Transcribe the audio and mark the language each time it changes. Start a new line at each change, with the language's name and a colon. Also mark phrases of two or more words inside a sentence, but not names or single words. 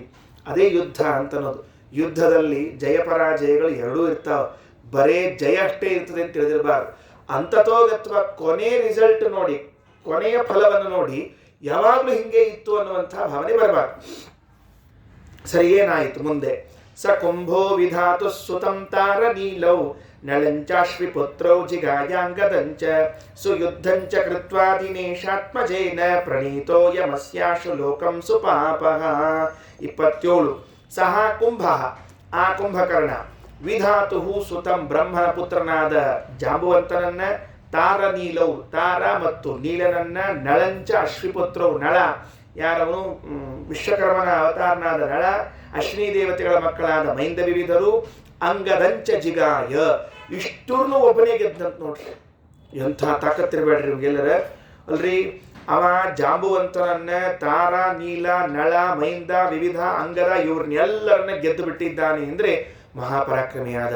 Kannada: ಅದೇ ಯುದ್ಧ ಅಂತನ್ನೋದು. ಯುದ್ಧದಲ್ಲಿ ಜಯ ಪರಾಜಯಗಳು ಎರಡೂ ಇರ್ತಾವ. ಬರೇ ಜಯ ಅಷ್ಟೇ ಇರ್ತದೆ ಅಂತ ತಿಳಿದಿರಬಾರ್ದು. ಅಂತತೋಗತ್ವ ಕೊನೆ ರಿಸಲ್ಟ್ ನೋಡಿ, ಕೊನೆಯ ಫಲವನ್ನು ನೋಡಿ ಯಾವಾಗಲೂ ಹಿಂಗೆ ಇತ್ತು ಅನ್ನುವಂಥ ಭಾವನೆ ಬರಬಾರ್ದು. ಸರಿ, ಏನಾಯಿತು ಮುಂದೆ?
Sanskrit: ಸ ಕುಂಭೋ ವಿಧಾತು ಸುತಂ ತಾರ ನೀಲೌ ನಳಂಚಾಶ್ವಿ ಪುತ್ರೌ ಜಿಗಾಯಾಂಗದಂಚ ಸುಯುದ್ಧಂಚ ಕೃತ್ವಾ ದಿನೇಶಾತ್ಮಜೇನ ಪ್ರಣೀತೋ ಯಮಸ್ಯಾಶು ಲೋಕಂ ಸುಪಾಪಃ.
Kannada: 27. ಸಹ ಕುಂಭ, ಆ ಕುಂಭಕರ್ಣ,
Sanskrit: ವಿಧಾತು ಸುತಂ,
Kannada: ಬ್ರಹ್ಮನ ಪುತ್ರನಾದ ಜಾಂಬುವಂತನನ್ನ, ತಾರ ನೀಲವು, ತಾರ ಮತ್ತು ನೀಲನನ್ನ, ನಳಂಚ ಅಶ್ವಿಪುತ್ರವು, ನಳ ಯಾರವನು ವಿಶ್ವಕರ್ಮನ ಅವತಾರನಾದ ನಳ, ಅಶ್ವಿನಿ ದೇವತೆಗಳ ಮಕ್ಕಳಾದ ಮೈಂದ ವಿವಿಧರು,
Sanskrit: ಅಂಗದಂಚ ಜಿಗಾಯ,
Kannada: ಇಷ್ಟೂರ್ನು ಒಬ್ಬನೇ ಗೆದ್ದಂತ ನೋಡ್ರಿ. ಎಂಥ ತಾಕತ್ತಿರಬೇಡ್ರಿ ಇವ್ಗೆಲ್ಲರ. ಅಲ್ರಿ, ಅವ ಜಾಂಬುವಂತನನ್ನ, ತಾರ, ನೀಲ, ನಳ, ಮೈಂದ, ವಿವಿಧ, ಅಂಗದ ಇವ್ರನ್ನೆಲ್ಲರನ್ನ ಗೆದ್ದು ಬಿಟ್ಟಿದ್ದಾನೆ ಅಂದರೆ ಮಹಾಪರಾಕ್ರಮಿಯಾದ.